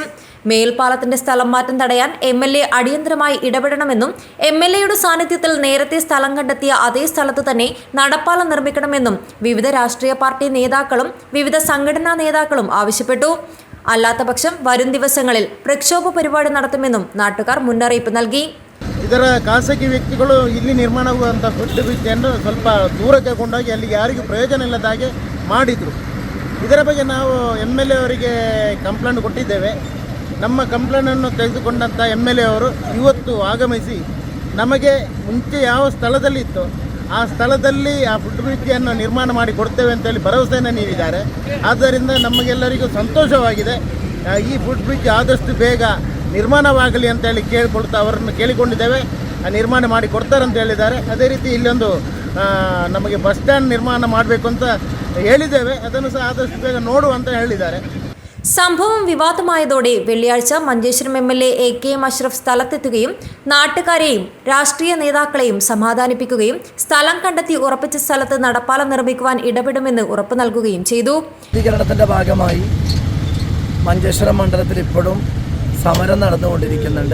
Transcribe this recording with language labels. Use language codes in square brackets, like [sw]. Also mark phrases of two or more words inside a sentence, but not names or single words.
[ml] മേൽപ്പാലത്തിന്റെ സ്ഥലം മാറ്റം തടയാൻ MLA അടിയന്തരമായി ഇടപെടണമെന്നും MLAയുടെ സാന്നിധ്യത്തിൽ നേരത്തെ സ്ഥലം കണ്ടെത്തിയ അതേ സ്ഥലത്ത് തന്നെ നടപ്പാലം നിർമ്മിക്കണമെന്നും വിവിധ രാഷ്ട്രീയ പാർട്ടി നേതാക്കളും വിവിധ സംഘടനാ നേതാക്കളും ആവശ്യപ്പെട്ടു. അല്ലാത്തപക്ഷം വരും ദിവസങ്ങളിൽ പ്രക്ഷോഭ പരിപാടി നടത്തുമെന്നും നാട്ടുകാർ മുന്നറിയിപ്പ് നൽകി. [kn] ಇದರ ಖಾಸಗಿ ವ್ಯಕ್ತಿಗಳು ಇಲ್ಲಿ ನಿರ್ಮಾಣವಾಗುವಂಥ [en] foot bridge [kn] ಸ್ವಲ್ಪ ದೂರಕ್ಕೆ ಕೊಂಡೋಗಿ ಅಲ್ಲಿಗೆ ಯಾರಿಗೂ ಪ್ರಯೋಜನ ಇಲ್ಲದ ಹಾಗೆ ಮಾಡಿದರು. ಇದರ ಬಗ್ಗೆ ನಾವು MLA ಅವರಿಗೆ ಕಂಪ್ಲೇಂಟ್ ಕೊಟ್ಟಿದ್ದೇವೆ. ನಮ್ಮ ಕಂಪ್ಲೇಂಟನ್ನು ತೆಗೆದುಕೊಂಡಂಥ MLA ಅವರು ಇವತ್ತು ಆಗಮಿಸಿ ನಮಗೆ ಮುಂಚೆ ಯಾವ ಸ್ಥಳದಲ್ಲಿ ಇತ್ತು ಆ ಸ್ಥಳದಲ್ಲಿ ಆ [en] foot bridge [kn] ನಿರ್ಮಾಣ ಮಾಡಿ ಕೊಡ್ತೇವೆ ಅಂತೇಳಿ ಭರವಸೆಯನ್ನು ನೀಡಿದ್ದಾರೆ. ಆದ್ದರಿಂದ ನಮಗೆಲ್ಲರಿಗೂ ಸಂತೋಷವಾಗಿದೆ. ಈ [en] foot bridge [kn] ಆದಷ್ಟು ಬೇಗ ನಿರ್ಮಾಣವಾಗಲಿ ಅಂತೇಳಿ ಅವರನ್ನು ಕೇಳಿಕೊಂಡಿದ್ದೇವೆ. ನಿರ್ಮಾಣ ಮಾಡಿ ಕೊಡ್ತಾರೆ ಅಂತ ಹೇಳಿದ್ದಾರೆ. ಅದೇ ರೀತಿ ಇಲ್ಲೊಂದು ನಮಗೆ [en] bus stand [kn] ನಿರ್ಮಾಣ ಮಾಡಬೇಕು ಅಂತ ಹೇಳಿದ್ದೇವೆ. ಅದನ್ನು ಸಹ ಆದಷ್ಟು ಬೇಗ ನೋಡು ಅಂತ ಹೇಳಿದ್ದಾರೆ. [ml] സംഭവം വിവാദമായതോടെ വെള്ളിയാഴ്ച മഞ്ചേശ്വരം MLA AKM അഷ്റഫ് സ്ഥലത്തെത്തുകയും നാട്ടുകാരെയും രാഷ്ട്രീയ നേതാക്കളെയും സമാധാനിപ്പിക്കുകയും സ്ഥലം കണ്ടെത്തി ഉറപ്പിച്ച സ്ഥലത്ത് നടപ്പാലം നിർമ്മിക്കുവാൻ ഇടപെടുമെന്ന് ഉറപ്പു നൽകുകയും ചെയ്തു. ശുദ്ധീകരണത്തിൻ്റെ ഭാഗമായി മഞ്ചേശ്വരം മണ്ഡലത്തിൽ ഇപ്പോഴും സമരം നടന്നുകൊണ്ടിരിക്കുന്നുണ്ട്.